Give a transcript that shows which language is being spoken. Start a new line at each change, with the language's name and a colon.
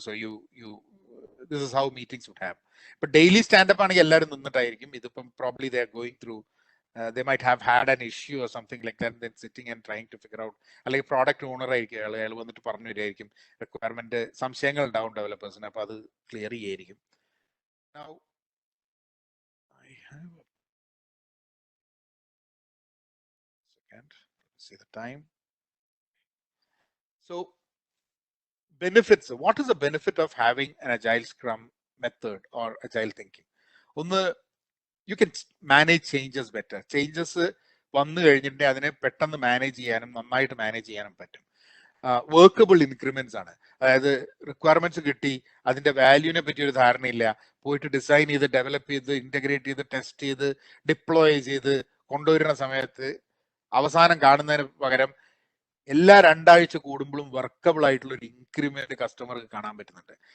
English: So this is how meetings would have.
Malayalam: ഇപ്പൊ daily standup ആണെങ്കിൽ എല്ലാവരും നിന്നിട്ടായിരിക്കും. ഇതിപ്പം
English: probably they are going through, they might have had an issue or something like that, then sitting and trying to figure out,
Malayalam: അല്ലെങ്കിൽ product owner ആയിരിക്കും അയാൾ വന്നിട്ട് പറഞ്ഞു തരുമായിരിക്കും requirement, സംശയങ്ങൾ ഉണ്ടാവും ഡെവലപ്പേഴ്സിന്, അപ്പൊ അത് clear ചെയ്യായിരിക്കും.
English: Now I have a second, let's see the time. So benefits, what is the benefit of having an agile scrum method or agile thinking?
Malayalam: ഒന്ന്,
English: you can manage changes better.
Malayalam: Changes വന്നു കഴിഞ്ഞിട്ടുണ്ടെങ്കിൽ അതിനെ പെട്ടെന്ന് manage ചെയ്യാനും നന്നായിട്ട് manage ചെയ്യാനും പറ്റും. Workable increments ആണ്. അതായത് റിക്വയർമെന്റ്സ് കിട്ടി, അതിന്റെ വാല്യൂവിനെ പറ്റി ഒരു ധാരണയില്ല, പോയിട്ട് ഡിസൈൻ ചെയ്ത് ഡെവലപ്പ് ചെയ്ത് ഇന്റഗ്രേറ്റ് ചെയ്ത് ടെസ്റ്റ് ചെയ്ത് ഡിപ്ലോയ് ചെയ്ത് കൊണ്ടുവരുന്ന സമയത്ത് അവസാനം കാണുന്നതിന് പകരം എല്ലാ 2 ആഴ്ച കൂടുമ്പോഴും വർക്കബിൾ ആയിട്ടുള്ള ഒരു ഇൻക്രിമെന്റ് കസ്റ്റമർക്ക് കാണാൻ പറ്റുന്നുണ്ട്.